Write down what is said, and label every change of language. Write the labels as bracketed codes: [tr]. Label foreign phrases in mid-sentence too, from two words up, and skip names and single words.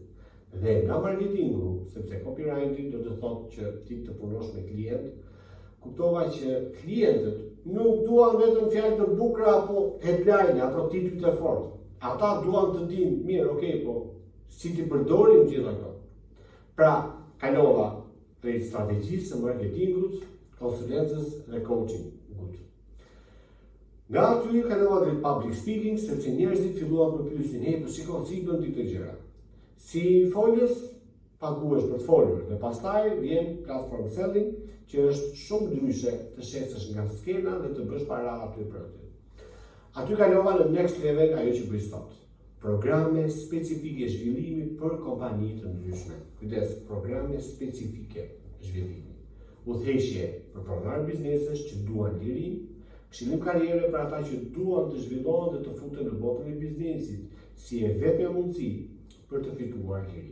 [sq] Dhe nga marketingu, sepse copywriting do të thotë që ti të punosh me klient, kuptova që klientët nuk duan vetëm fjalë të bukura apo headline, ato titujt e fortë. Ata duan të dinë, mirë, po si ti përdorim gjitha këto. Pra, kalova prej strategjisë së marketingut, konsulencës dhe coaching. Nga aty kalova drejt [en] public speaking, [sq] sepse njerëzit filluan të pyesin, po shiko si bën ti këtë gjëra. Si folës, paguhesh për të folur, dhe pastaj vjen [en] platform selling, [sq] që është shumë ndryshe të shesësh nga skena dhe të bësh para aty për aty. Aty kalova në [en] next level [sq] ajo që bëj sot. Programe specifike zhvillimi për kompani të ndryshme. Kujdes, programe specifike zhvillimi. Udhëheqje për pronar biznesesh që duan liri, këshillim karriere për ata që duan të zhvillohen dhe të futen në botën e biznesit, si e vetmja mundësi për të fituar liri.